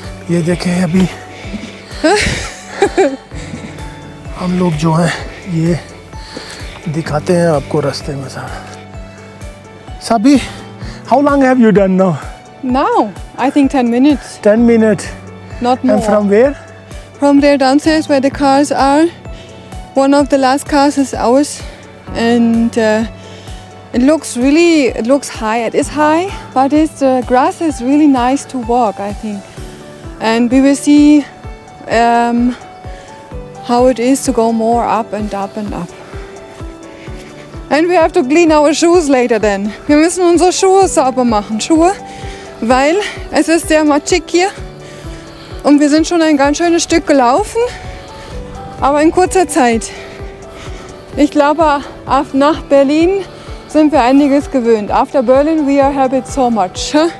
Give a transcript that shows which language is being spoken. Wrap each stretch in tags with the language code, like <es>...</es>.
<hi>ये देखें, अभी हम लोग जो हैं ये दिखाते हैं आपको रास्ते में सारा.</hi> <en>साबी, how long have you done now? Now, I think 10 minutes. 10 minutes. Not more. And from where? From there downstairs where the cars are. One of the last cars is ours, and it looks high. It is high, but the grass is really nice to walk, I think. And we will see how it is to go more up and up and up. And we have to clean our shoes later then.</en> <de>Wir müssen unsere Schuhe sauber machen, weil es ist sehr matschig hier. Und wir sind schon ein ganz schönes Stück gelaufen, aber in kurzer Zeit. Ich glaube, nach Berlin sind wir einiges gewöhnt.</de> <en>After Berlin we are habit so much.</en>